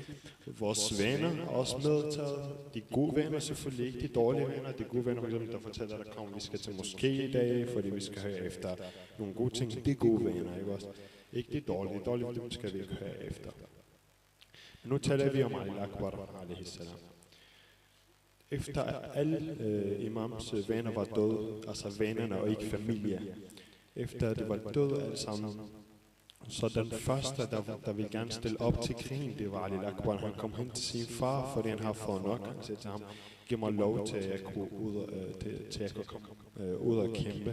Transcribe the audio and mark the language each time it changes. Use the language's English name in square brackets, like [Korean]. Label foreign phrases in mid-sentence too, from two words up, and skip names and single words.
[Danish] Vores venner er også medtaget. De gode venner selvfølgelig, ikke de dårlige venner. De gode venner, for eksempel, der fortæller, at vi skal til moské i dag, fordi vi skal høre efter nogle gode ting. De gode venner, ikke også? Ikke de dårlige. De dårlige, dem skal vi ikke høre efter. Nu taler vi om Ali al-Akbar [Arabic] عليه السلام. [Danish] Efter alle imams venner var døde, altså vennerne og ikke familie, efter det var døde alle sammen, så den første, der ville gerne stille op til krigen, det var Ali al-Akbar. Han kom hen til sin far, fordi han har fået nok. Han sagde til ham, giv mig lov til at kunne ud og kæmpe.